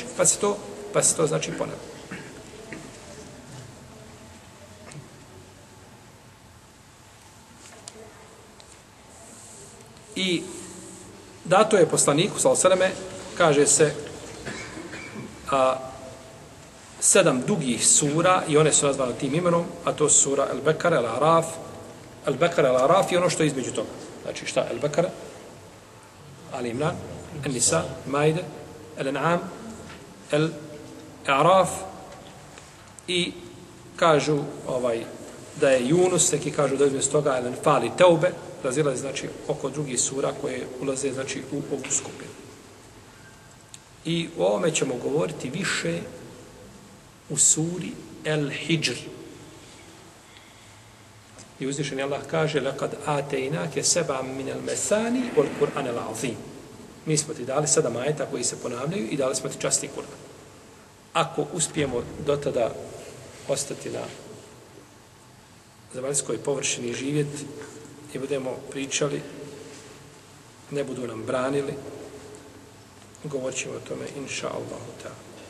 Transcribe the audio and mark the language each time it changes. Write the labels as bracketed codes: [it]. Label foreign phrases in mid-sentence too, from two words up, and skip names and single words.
[bs] Pa se to, znači, ponavlja. I dato je poslaniku, sallallahu kaže se, 7 dugih sura, i one su nazvane tim imenom, a to su sura Al-Bekara, Al-Araf, Al-Bekara, Al-Araf i ono što je između toga. Znači, šta? Al-Bekara, Al-Imran, Al-Nisa, Maide, Al-An'am, Al-Araf, i kažu da je Yunus, neki kažu da je između toga Al-Anfal i Teube, razilaze, znači, oko drugih sura koje ulaze, znači, u ovu skupinu. I o ovome ćemo govoriti više u suri El-Hijr. I uzvišeni Allah kaže [ar] لَقَدْ آتَيْنَاكَ سَبَعًا مِنَ الْمَثَانِ وَالْقُرْآنَ الْعَظِيمِ. [bs] Mi smo ti dali 7 ajeta koji se ponavljaju i dali smo ti časni Kur'an. Ako uspijemo do tada ostati na zemaljskoj površini živjeti i budemo pričali, ne budu nam branili, govorit ćemo o tome, [ar] إن شاء الله تعالى.